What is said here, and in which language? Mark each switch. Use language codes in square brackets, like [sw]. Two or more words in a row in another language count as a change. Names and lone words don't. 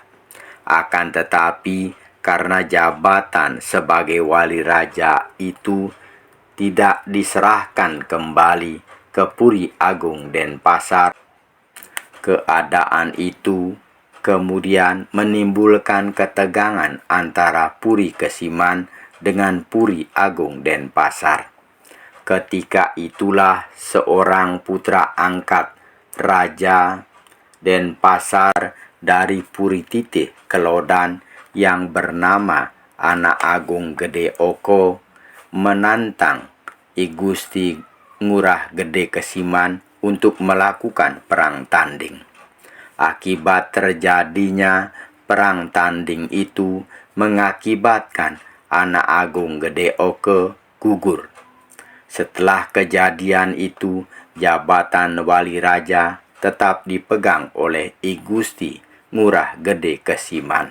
[id] Akan tetapi karena jabatan sebagai wali raja itu tidak diserahkan kembali ke Puri Agung Denpasar, keadaan itu kemudian menimbulkan ketegangan antara Puri Kesiman dengan Puri Agung Denpasar. Ketika itulah seorang putra angkat Raja Denpasar dari Puri Titih Kelodan yang bernama Anak Agung Gede Oko menantang I Gusti Ngurah Gede Kesiman untuk melakukan perang tanding. Akibat terjadinya perang tanding itu mengakibatkan Anak Agung Gede Oke gugur. Setelah kejadian itu, jabatan wali raja tetap dipegang oleh I Gusti Ngurah Gede Kesiman.